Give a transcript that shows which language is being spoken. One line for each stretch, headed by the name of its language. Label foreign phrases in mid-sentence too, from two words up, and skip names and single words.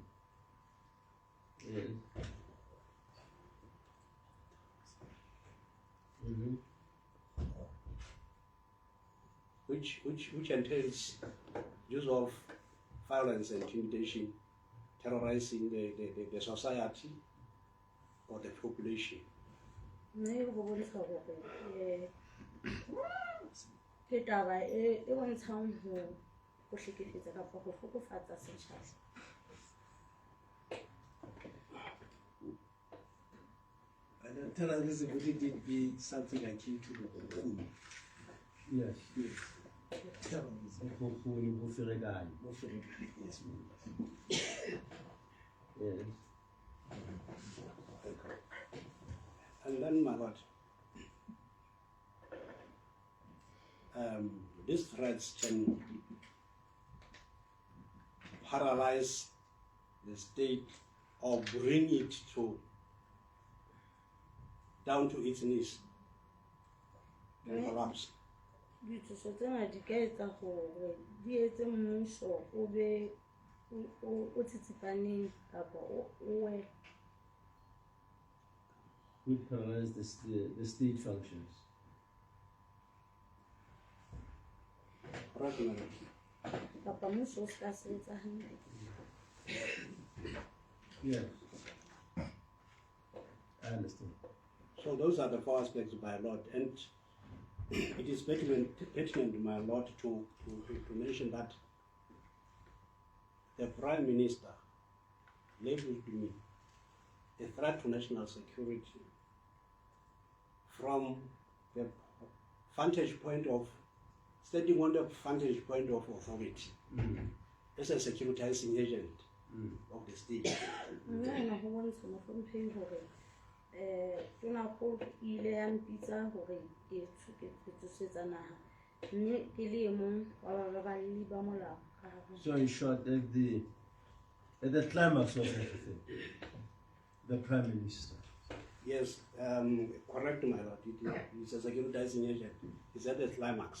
English: Yes. Mm-hmm. Which entails use of violence and intimidation, terrorizing the society or the population.
Southern Sotho: Ne ho bontsha hore ke taba e bontshang ho hlekefetsa kapa ho fokofatsa setjhaba.
English: Terrorism, would it be something akin to the Kopo? Yes. Terrorism. Yes. Yes. And then, my lord, these threats can paralyze the state or bring it down to its knees and collapse.
Southern Sotho: Dithuso tsena di ka etsa hore di etse mmuso o be o tsitsipaneng kapa o we.
English: Would paralyze the state functions. Correct, my lord.
Southern Sotho: Kapa mmuso o ska sebetsa hantle.
English: Yes. I understand. So those are the four aspects, my lord, and it is pertinent, my lord, to mention that the Prime Minister labeled me a threat to national security from the vantage point of standing on the vantage point of authority as a securitizing agent of the state.
Southern Sotho: Nna ho bontsha mohlompheng hore tona go ile ya mpitsa hore ke tsosetsa naha mme ke le mong wa baballi ba molao.
English: So in short, at the climax of everything, the Prime Minister. Yes, correct, my lord. It's a securitizing agent. It's at the climax.